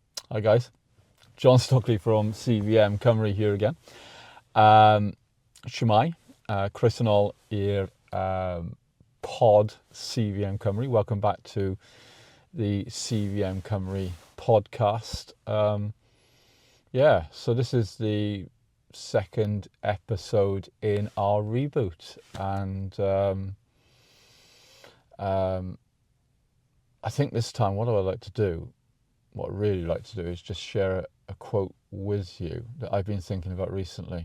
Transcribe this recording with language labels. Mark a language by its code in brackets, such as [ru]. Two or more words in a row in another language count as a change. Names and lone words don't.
[en] Hi guys, John Stockley from CVM Cymru here again. [cy] Shwmai, croeso i'r pod CVM Cymru. [en] Welcome back to the CVM Cymru podcast. So this is the second episode in our reboot, and I think this time what I really like to do is just share a quote with you that I've been thinking about recently.